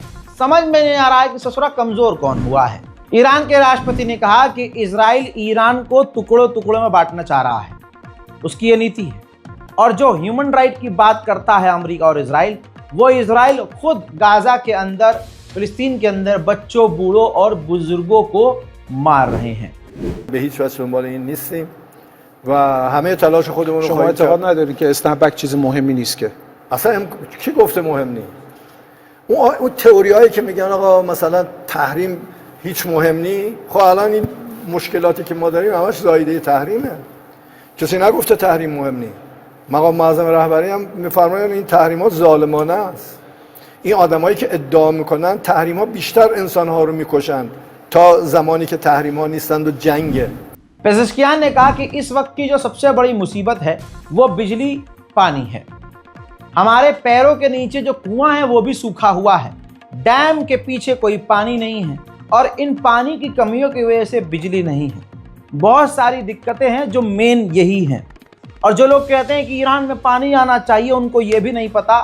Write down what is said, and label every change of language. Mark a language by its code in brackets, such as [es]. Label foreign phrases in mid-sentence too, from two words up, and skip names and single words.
[hi] समझ में नहीं आ रहा है कि ससुरा कमज़ोर कौन हुआ है। ईरान के राष्ट्रपति ने कहा कि इजराइल ईरान को टुकड़ों टुकड़ों में बांटना चाह रहा है, उसकी ये नीति है। और जो [en] human right [hi] की बात करता है अमेरिका और इजराइल, वो इजराइल खुद गाजा के अंदर, फिलिस्तीन के अंदर बच्चों, बूढ़ों और बुजुर्गों को मार रहे हैं। [fa] به هیچ وجه دنبال این نیستیم و همه تلاش خودمون رو شما خواهیم اعتقاد کرد. ندارید که اسنپبک چیز مهمی نیست که؟ اصلا کی گفته مهم نیست؟ اون تئوریایی که میگن آقا مثلا تحریم هیچ مهم نیست، خب الان این مشکلاتی که ما داریم همش زایده تحریمه. کسی نگفته تحریم مهم نیست. مقام معظم رهبری هم میفرماید این تحریمات ظالمانه است. این آدمایی که ادعا میکنن تحریم‌ها بیشتر انسان‌ها رو میکشن تا زمانی که تحریم‌ها نیستند و جنگه. [hi] पेज़ेश्कियान ने कहा कि इस वक्त की जो सबसे बड़ी मुसीबत है वो बिजली, पानी है। हमारे पैरों के नीचे जो कुआं है वो भी सूखा हुआ है, डैम के पीछे कोई पानी नहीं है और इन पानी की कमियों की वजह से बिजली नहीं है। बहुत सारी दिक्कतें हैं जो मेन यही हैं। और जो लोग कहते हैं कि ईरान में पानी आना चाहिए, उनको ये भी नहीं पता।